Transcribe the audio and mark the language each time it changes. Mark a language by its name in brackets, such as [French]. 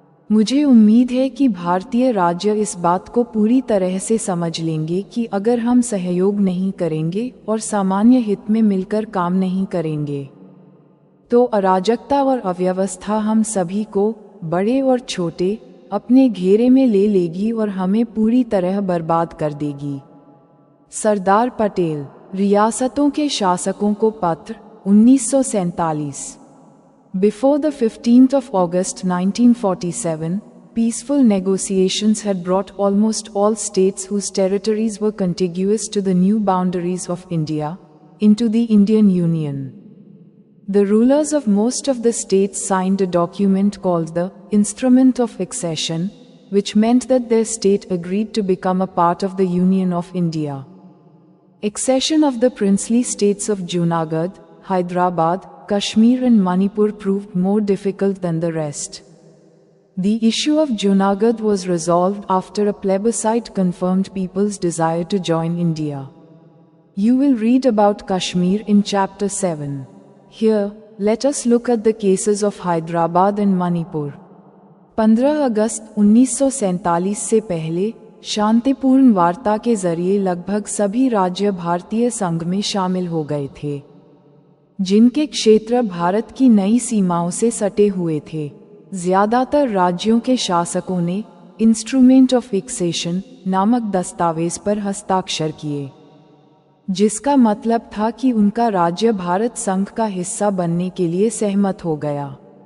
[Hindi] मुझे उम्मीद है कि भारतीय राज्य इस बात को पूरी तरह से समझ लेंगे कि अगर हम सहयोग नहीं करेंगे और सामान्य हित में मिलकर काम नहीं करेंगे, तो अराजकता और अव्यवस्था हम सभी को, बड़े और छोटे, अपने घेरे में ले लेगी और हमें पूरी तरह बर्बाद कर देगी। सरदार पटेल, रियासतों के शासकों को पत्र, 1947। [English] Before the 15th of August 1947, peaceful negotiations had brought almost all states whose territories were contiguous to the new boundaries of India into the Indian Union. The rulers of most of the states signed a document called the Instrument of Accession, which meant that their state agreed to become a part of the Union of India. Accession of the princely states of Junagadh, Hyderabad, Kashmir and Manipur proved more difficult than the rest. The issue of Junagadh was resolved after a plebiscite confirmed people's desire to join India. You will read about Kashmir in Chapter 7. Here, let us look at the cases of Hyderabad and Manipur. [Hindi] 15 अगस्त 1947 से पहले शांतिपूर्ण वार्ता के जरिए लगभग सभी राज्य भारतीय संघ में शामिल हो गए थे, जिनके क्षेत्र भारत की नई सीमाओं से सटे हुए थे। ज्यादातर राज्यों के शासकों ने इंस्ट्रूमेंट ऑफ एक्सेशन नामक दस्तावेज पर हस्ताक्षर किए, जिसका मतलब था कि उनका राज्य भारत संघ का हिस्सा बनने के लिए सहमत हो गया।